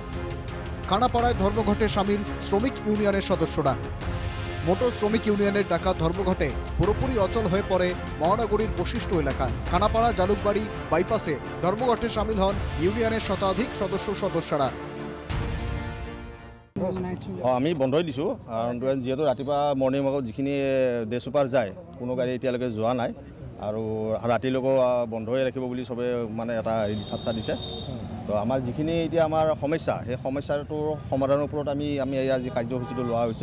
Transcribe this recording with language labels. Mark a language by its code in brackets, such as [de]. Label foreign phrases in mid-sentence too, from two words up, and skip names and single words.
[bn] খানাপাড়ায় ধর্মঘটে সামিল শ্রমিক ইউনিয়নের সদস্যরা। মোটর শ্রমিক ইউনিয়নের ডাকা ধর্মঘটে পুরোপুরি অচল হয়ে পড়ে মহানগরীর বশিষ্ঠ এলাকা। খানাপাড়া জালুকবাড়ি বাইপাসে ধর্মঘটে সামিল হন ইউনিয়নের শতাধিক সদস্যরা। [as] আমি বন্ধই দিছোঁ কাৰণ যিহেতু ৰাতিপুৱা [en] morning walk [as] যিখিনি ডে ছুপাৰ যায় কোনো গাড়ী এতিয়ালৈকে যোৱা নাই আৰু ৰাতিলৈকো বন্ধই ৰাখিব বুলি চবে মানে এটা আশ্বাস দিছে। তো আমাৰ যিখিনি এতিয়া আমাৰ সমস্যা সেই সমস্যাটোৰ সমাধানৰ ওপৰত আমি এই আজি কাৰ্যসূচীটো লোৱা হৈছে।